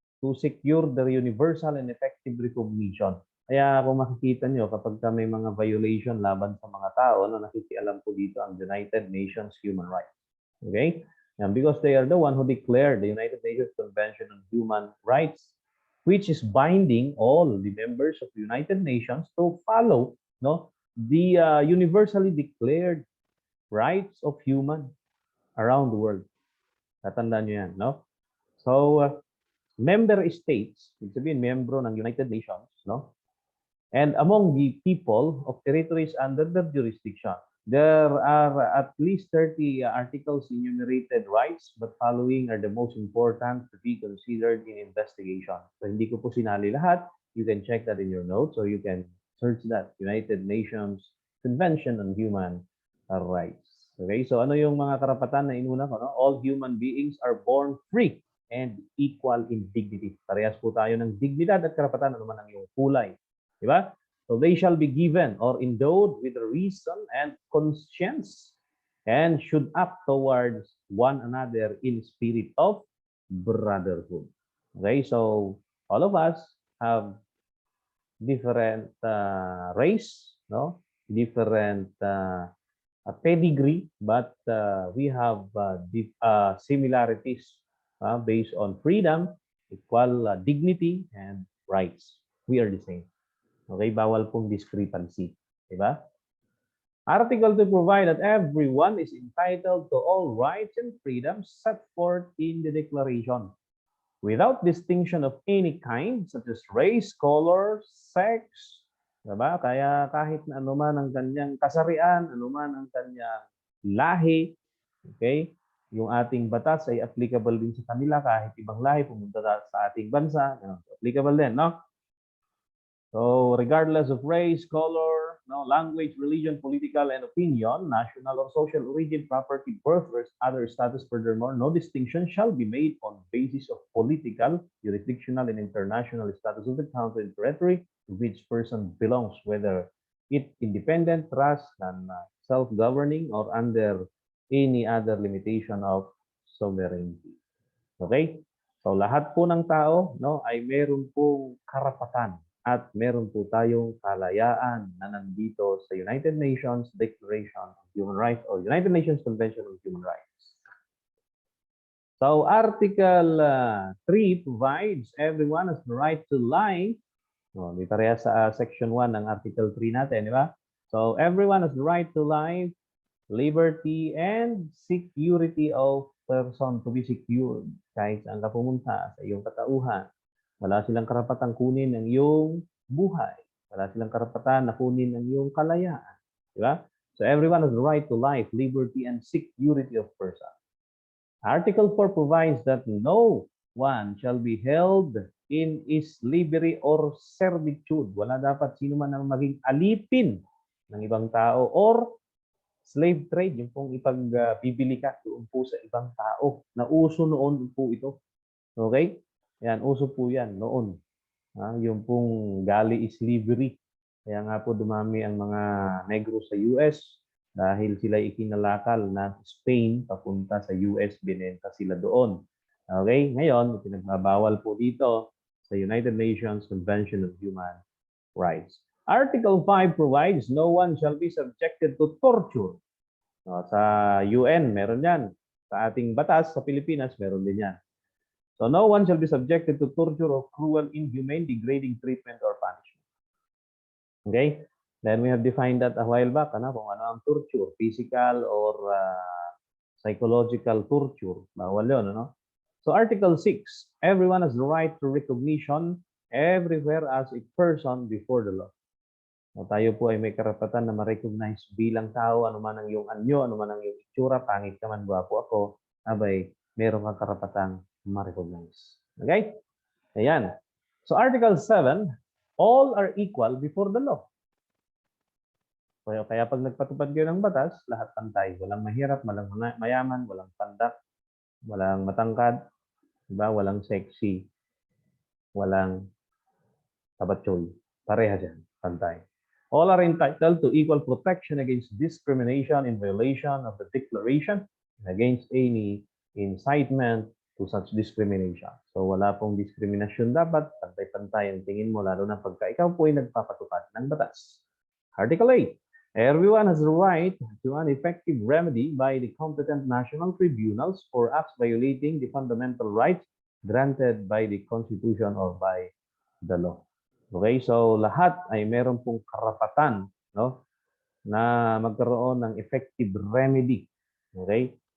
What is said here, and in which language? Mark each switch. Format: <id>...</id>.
<en>to secure the universal and effective recognition.</en> <tl>Kaya kung makikita nyo, kapag may mga violation laban sa mga tao, nakikialam po dito ang United Nations Human Rights.</tl> <en>Okay? And because they are the one who declared the United Nations Convention on Human Rights, which is binding all the members of the United Nations to follow the universally declared rights of human around the world.</en> <tl>Tatandaan nyo yan, no?</tl> <en>So, member states,</en> <tl>ibig sabihin, membro ng United Nations, no?</tl> <en>And among the people of territories under their jurisdiction, there are at least 30 articles enumerated rights, but following are the most important to be considered in investigation.</en> <tl>So, hindi ko po sinali lahat.</tl> <en>You can check that in your notes or you can search that, United Nations Convention on Human Rights.</en> <tl>Okay, so ano yung mga karapatan na inuna ko?</tl> <en>No? All human beings are born free and equal in dignity.</en> <tl>Parehas po tayo ng dignidad at karapatan, ano man ang iyong kulay. Diba?</tl> <en>So they shall be given or endowed with reason and conscience and should act towards one another in spirit of brotherhood. Okay, so all of us have different race, no? Different pedigree, but we have similarities based on freedom, equal dignity, and rights. We are the same. Okay,</en> <tl>bawal pong</tl> <en>discrepancy. Diba? Article 2 provide that everyone is entitled to all rights and freedoms set forth in the Declaration, without distinction of any kind, such as race, color, sex.</en> <tl>Diba? Kaya kahit na anuman ang kanyang kasarian, anuman ang kanyang lahi, okay? Yung ating batas ay applicable din sa kanila kahit ibang lahi pumunta sa ating bansa. Applicable din, no?</tl> <en>So, regardless of race, color, language, religion, political, and opinion, national or social origin, property, birth, or other status, furthermore, no distinction shall be made on basis of political, jurisdictional, and international status of the country and territory to which person belongs, whether it independent, trust, and self-governing, or under any other limitation of sovereignty. Okay?</en> <tl>So, lahat po ng tao ay meron pong karapatan. At meron po tayong kalayaan na nandito sa United Nations Declaration of Human Rights or United Nations Convention on Human Rights.</tl> <en>So Article 3 provides everyone has the right to life.</en> <tl>Di pareha sa Section 1 ng Article 3 natin, di ba?</tl> <en>So everyone has the right to life, liberty, and security of person to be secured.</en> <tl>Kahit saan ka pumunta sa iyong katauhan. Wala silang karapatang kunin ang iyong buhay. Wala silang karapatan na kunin ang iyong kalayaan. Diba?</tl> <en>So everyone has the right to life, liberty, and security of person. Article 4 provides that no one shall be held in slavery or servitude.</en> <tl>Wala dapat sino man ang maging alipin ng ibang tao</tl> <en>or slave trade,</en> <tl>yung pong ipagbibili ka doon po sa ibang tao. Na uso noon po ito. Okay? Yan, uso po yan noon. Yung pong galley slavery. Kaya nga po dumami ang mga negro sa US dahil sila ikinalakal na Spain papunta sa US, binenta sila doon. Okay? Ngayon, pinagbabawal po dito sa United Nations Convention on Human Rights.</tl> <en>Article 5 provides no one shall be subjected to torture.</en> <tl>Sa UN, meron yan. Sa ating batas, sa Pilipinas, meron din yan.</tl> <en>So no one shall be subjected to torture or cruel, inhumane, degrading treatment or punishment. Okay? Then we have defined that a while back,</en> <tl>kung ano ang torture,</tl> <en>physical or psychological torture.</en> <tl>Bawal yun,</tl> <en>So Article 6, everyone has the right to recognition everywhere as a person before the law.</en> <tl>So, tayo po ay may karapatan na ma-recognize bilang tao, anuman ang iyong anyo, anuman ang iyong itsura, pangit ka man, gwapo ako, abay, meron kang karapatang ma-recognize.</tl> <en>Okay? Ayan. So Article 7, all are equal before the law.</en> <tl>Kaya pag nagpatupad kayo ng batas, lahat pantay. Walang mahirap, walang mayaman, walang pandak, walang matangkad, diba? Walang sexy, walang tabatsoy. Pareha dyan, pantay.</tl> <en>All are entitled to equal protection against discrimination in violation of the Declaration, against any incitement to such discrimination.</en> <tl>So wala pong diskriminasyon dapat, pantay-pantay ang tingin mo, lalo na pagka ikaw po ay nagpapatupad ng batas.</tl> <en>Article 8. Everyone has the right to an effective remedy by the competent national tribunals for acts violating the fundamental rights granted by the Constitution or by the law.</en> <tl>Okay, so lahat ay meron pong karapatan, no, na magkaroon ng effective remedy. Okay?</tl>